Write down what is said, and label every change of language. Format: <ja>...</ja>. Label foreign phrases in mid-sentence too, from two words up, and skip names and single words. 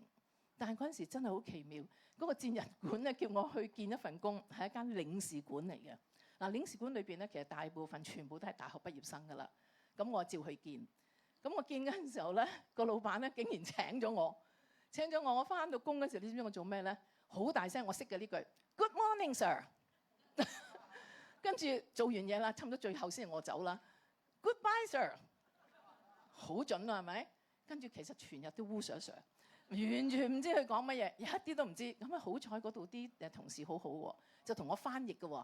<yue>但係嗰陣時真係好奇妙，嗰個戰人館咧叫我去見一份工，係一間領事館嚟嘅。嗱，領事館裏邊咧其實大部分全部都係大學畢業生㗎啦。咁我照去見，咁我見嗰陣時候咧，個老闆咧竟然請咗我。我翻到工嗰時候，你知唔知我做咩咧？好大聲，我識嘅呢句</yue> <en>Good morning, sir。</en> <yue>跟住做完嘢啦，差唔多最後先我走啦。</yue> <en>Goodbye, sir。</en> <yue>好準啦，係咪？跟住其實全日都烏索索。完全唔知佢講乜嘢，一啲都唔知。咁啊好彩嗰度啲同事好好喎，就同我翻譯嘅喎。</yue>